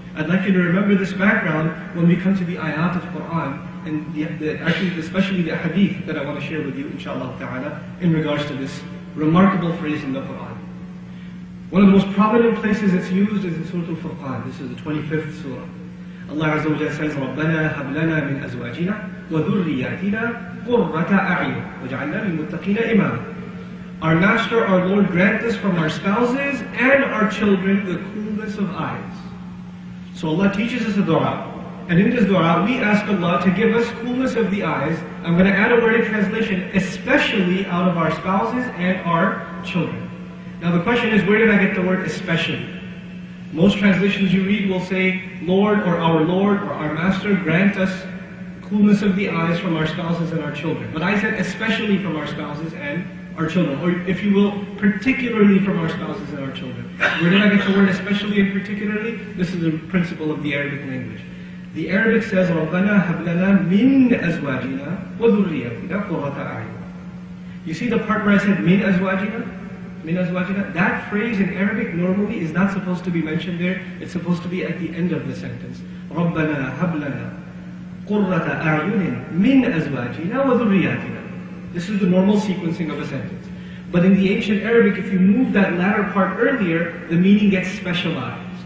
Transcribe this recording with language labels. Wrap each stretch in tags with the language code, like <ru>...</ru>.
<en>I'd like you to remember this background when we come to the ayat of Quran, and actually especially the hadith that I want to share with you, inshallah ta'ala, in regards to this remarkable phrase in the Quran. One of the most prominent places it's used is in Surah Al-Furqan. This is the 25th surah.</en> <ar>Allah Azza wa Jalla says, رَبَّنَا هَبْ لَنَا مِنْ أَزْوَاجِنَا وَذُرِّيَّاتِنَا قُرَّةَ أَعْيُنٍ وَاجْعَلْنَا لِلْمُتَّقِينَ إِمَامًا.</ar> <en>Our Master, our Lord, grant us from our spouses and our children the coolness of eyes. So Allah teaches us a dua. And in this dua, we ask Allah to give us coolness of the eyes. I'm going to add a word in translation, especially out of our spouses and our children. Now the question is, where did I get the word especially? Most translations you read will say, Lord or our Master, grant us coolness of the eyes from our spouses and our children. But I said especially from our spouses and our children, or if you will, particularly from our spouses and our children. Where did I get the word especially and particularly? This is the principle of the Arabic language. The Arabic says,</en> <ar>رَبَّنَا هَبْ لَنَا مِنْ أَزْوَاجِنَا وَذُرِّيَّاتِنَا قُرَّةَ أَعْيُنٍ.</ar> <en>You see the part where I said</en> <ar>مِنْ أَزْوَاجِنَا? مِنْ أَزْوَاجِنَا?</ar> <en>That phrase in Arabic normally is not supposed to be mentioned there. It's supposed to be at the end of the sentence.</en> <ar>رَبَّنَا هَبْ لَنَا قُرَّةَ أَعْيُنٍ مِنْ أَزْوَاجِنَا وَذُرِّيَّاتِنَا.</ar> <en>This is the normal sequencing of a sentence. But in the ancient Arabic, if you move that latter part earlier, the meaning gets specialized.</en>